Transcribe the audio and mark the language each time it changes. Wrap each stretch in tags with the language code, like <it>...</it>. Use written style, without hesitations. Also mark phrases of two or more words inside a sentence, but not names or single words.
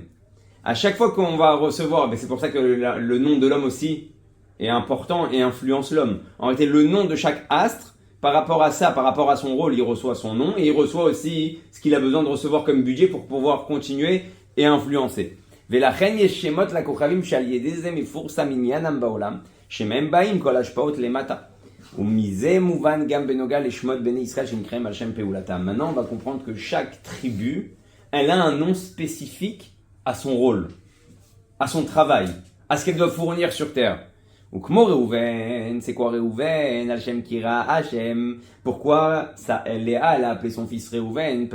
<fr>À chaque fois qu'on va recevoir, c'est pour ça que le nom de l'homme aussi est important et influence l'homme. En réalité, le nom de chaque astre par rapport à ça, par rapport à son rôle, il reçoit son nom et il reçoit aussi ce qu'il a besoin de recevoir comme budget pour pouvoir continuer et influencer.</fr> <he>ולכן יש שמות לכוכבים שעל ידי זה מפורסם עניינם בעולם, שמהם באים כל השפעות למטה. ומזה מובן גם בנוגע לשמות בני ישראל שנקראים על שם פעולתם.</he> <fr>Maintenant, on va comprendre que chaque tribu, elle a un nom spécifique à son rôle, à son travail, à ce qu'elle doit fournir sur terre. Ou כמו Réhouven, c'est quoi Réhouven?</fr> <he>השם קרא השם.</he> <fr>Pourquoi ça, Léa, elle a appelé son fils Réhouven?</fr>